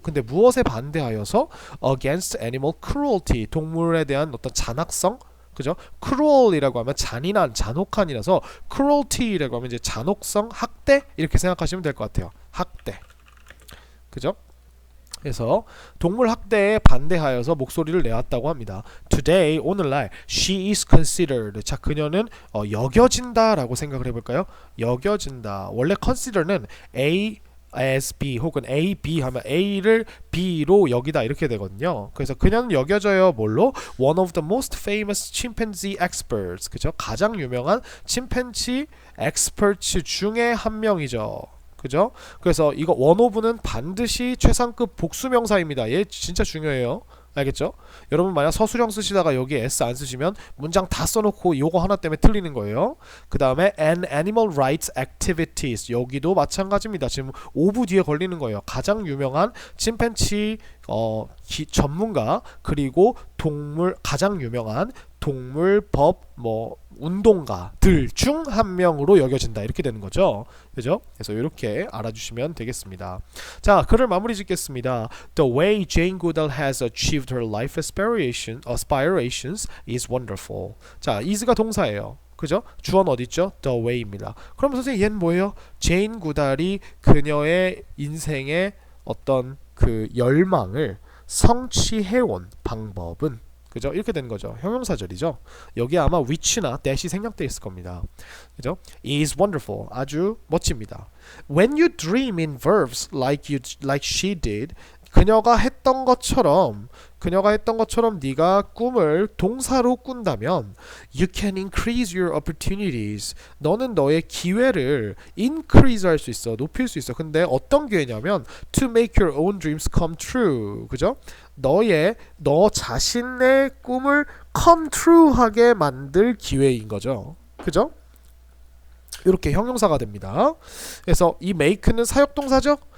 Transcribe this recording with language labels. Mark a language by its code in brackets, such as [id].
[ko] 근데 무엇에 반대하여서 [en] against animal cruelty [ko] 동물에 대한 어떤 잔악성 그죠? cruel이라고 하면 잔인한, 잔혹한이라서 cruelty라고 하면 이제 잔혹성, 학대 이렇게 생각하시면 될 것 같아요. 학대. 그죠? 그래서 동물 학대에 반대하여서 목소리를 내왔다고 합니다. [en] Today, 오늘날 she is considered. [ko] 자, 그녀는 여겨진다라고 생각을 해볼까요? 여겨진다. 원래 consider는 [en] A as B [ko] 혹은 A, B 하면 A를 B로 여기다 이렇게 되거든요. 그래서 그녀는 여겨져요. 뭘로? [en] One of the most famous chimpanzee experts. [ko] 그죠? 가장 유명한 침팬지 experts 중에 한 명이죠. 그죠? 그래서 이거 [en] one of [ko] 는 반드시 최상급 복수명사입니다. 얘 진짜 중요해요. 알겠죠? 여러분 만약 서술형 쓰시다가 여기 S 안 쓰시면 문장 다 써놓고 요거 하나 때문에 틀리는 거예요. 그 다음에 [en] an animal rights activities [ko] 여기도 마찬가지입니다. 지금 of 뒤에 걸리는 거예요. 가장 유명한 침팬지 전문가 그리고 동물 가장 유명한 동물법 운동가들 중 한 명으로 여겨진다 이렇게 되는 거죠. 그죠? 그래서 이렇게 알아주시면 되겠습니다. 자, 글을 마무리 짓겠습니다. [en] The way Jane Goodall has achieved her life aspirations is wonderful. [ko] 자, is가 동사예요. 그죠? 주어는 어디 있죠? [en] The way [ko] 입니다. 그럼 선생님 얘는 뭐예요? 제인 구달이 그녀의 인생의 어떤 그 열망을 성취해온 방법은 그죠? 이렇게 된 거죠. 형용사절이죠. 여기 아마 which나 that이 생략되어 있을 겁니다. 그죠? [en] is wonderful. [ko] 아주 멋집니다. [en] When you dream in verbs like she did, [ko] 그녀가 했던 것처럼 네가 꿈을 동사로 꾼다면 [en] you can increase your opportunities. [ko] 너는 너의 기회를 increase 할 수 있어. 높일 수 있어. 근데 어떤 기회냐면 [en] to make your own dreams come true. [ko] 그죠? 너 자신의 꿈을 [en] come true [ko] 하게 만들 기회인 거죠. 그죠? 이렇게 형용사가 됩니다. 그래서 이 make는 사역동사죠.